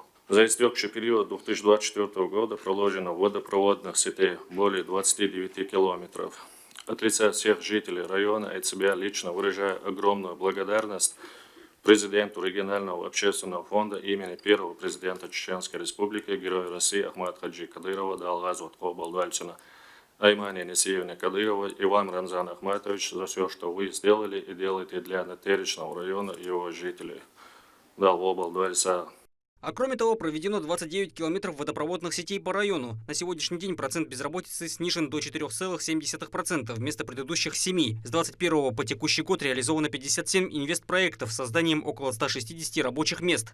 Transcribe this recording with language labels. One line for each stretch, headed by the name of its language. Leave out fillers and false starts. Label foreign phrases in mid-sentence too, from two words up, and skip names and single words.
Russian: За истекший период 2024 года проложено водопроводных сетей более 29 километров. От лица всех жителей района и от себя лично выражаю огромную благодарность президенту регионального общественного фонда имени первого президента Чеченской Республики, Героя России Ахмата Хаджи Кадырова, Далгазу Балдуальцина, Аймане Несиевне Кадыровой и вам, Рамзан Ахматович, за все, что вы сделали и делаете для Натеричного района и его жителей. Дал Балдуальца. А кроме того, проведено 29 километров водопроводных сетей по району. На сегодняшний день процент безработицы снижен до 4,7% вместо предыдущих 7. С 2021 по текущий год реализовано 57 инвестпроектов с созданием около 160 рабочих мест.